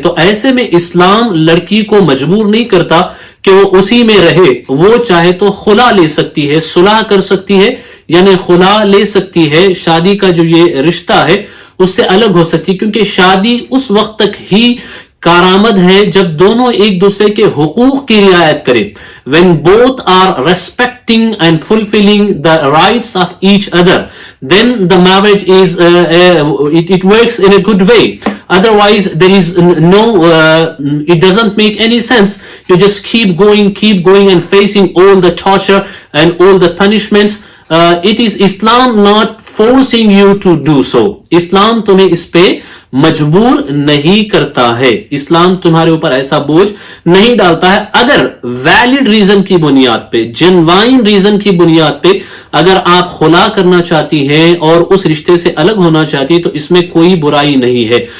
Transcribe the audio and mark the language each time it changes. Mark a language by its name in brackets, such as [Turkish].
[Urdu] تو ایسے میں اسلام لڑکی کو مجبور نہیں کرتا کہ وہ اسی میں رہے، وہ چاہے تو خلا لے سکتی ہے، صلح کر سکتی ہے، یعنی خلا لے سکتی ہے، شادی کا جو یہ رشتہ ہے اس سے الگ ہو سکتی ہے، کیونکہ شادی اس وقت تک ہی کارآمد ہے جب دونوں ایک دوسرے کے حقوق کی رعایت کریں. [English] when both are respecting and fulfilling the rights of each other, then the marriage is it works in a good way. Otherwise there is no it doesn't make any sense. You just keep going and facing all the torture and all the punishments. It is Islam not forcing you to do so. [Urdu] اسلام تمہیں اس پہ مجبور نہیں کرتا ہے، اسلام تمہارے اوپر ایسا بوجھ نہیں ڈالتا ہے. اگر ویلڈ ریزن کی بنیاد پہ، جنوائن ریزن کی بنیاد پہ اگر آپ خلا کرنا چاہتی ہیں اور اس رشتے سے الگ ہونا چاہتی ہیں تو اس میں کوئی برائی نہیں ہے.